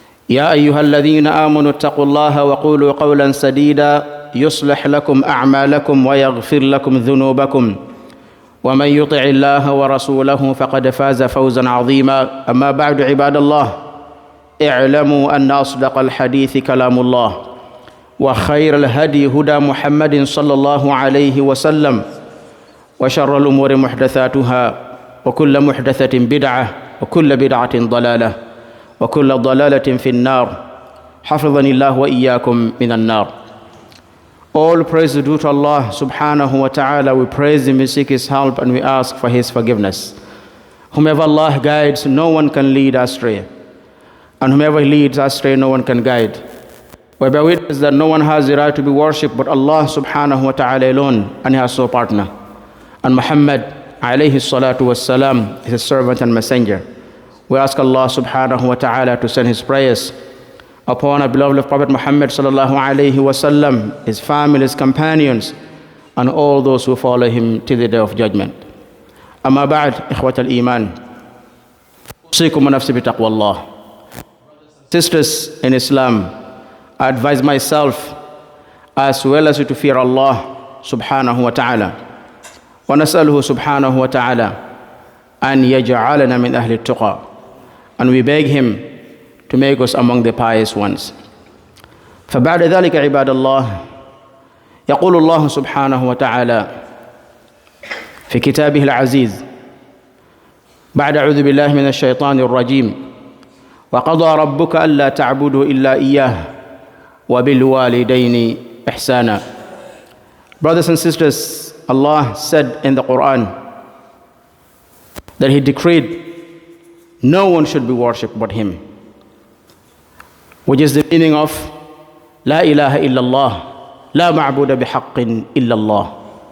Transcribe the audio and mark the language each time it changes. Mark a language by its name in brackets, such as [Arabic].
[Arabic] يا أيها الذين آمنوا اتقوا الله وقولوا قولا سديدا يصلح لكم أعمالكم ويغفر لكم ذنوبكم ومن يطع الله ورسوله فقد فاز فوزا عظيما أما بعد عباد الله اعلموا أن أصدق الحديث كلام الله وخير الهدي هدى محمد صلى الله عليه وسلم وشر الأمور محدثاتها وكل محدثة بدعة وكل بدعة ضلالة وكل ضلالة في النار حفظني الله وإياكم من النار. [English] All praise is due to Allah subhanahu wa ta'ala. We praise Him, we seek His help, and we ask for His forgiveness. Whomever Allah guides, no one can lead astray. And whomever leads astray, no one can guide. We bear witness that no one has the right to be worshipped but Allah subhanahu wa ta'ala alone, and He has no partner. And Muhammad alayhi salatu wassalam is His servant and messenger. We ask Allah subhanahu wa ta'ala to send His prayers upon our beloved Prophet Muhammad sallallahu alayhi wasallam, his family, his companions, and all those who follow him till the day of judgment. [Arabic] Amma ba'd, ikhwat al-iman. Usikum wa nafsi bi taqwallah. [English] Sisters in Islam, I advise myself as well as you to fear Allah subhanahu wa ta'ala. [Arabic] Wa nas'aluhu subhanahu wa ta'ala an yaj'alana min ahli at-tuqa. [English] And we beg him to make us among the pious ones. [Arabic] فبعد ذلك عباد الله يقول الله سبحانه وتعالى في كتابه العزيز بعد أعوذ بالله من الشيطان الرجيم وقضى ربك ألا تعبدوا إلا إياه وبالوالدين إحسانا. [English] Brothers and sisters, Allah said in the Quran that He decreed no one should be worshipped but Him, which is the meaning of [Arabic] La ilaha illallah, La ma'buda bihaqqin illallah.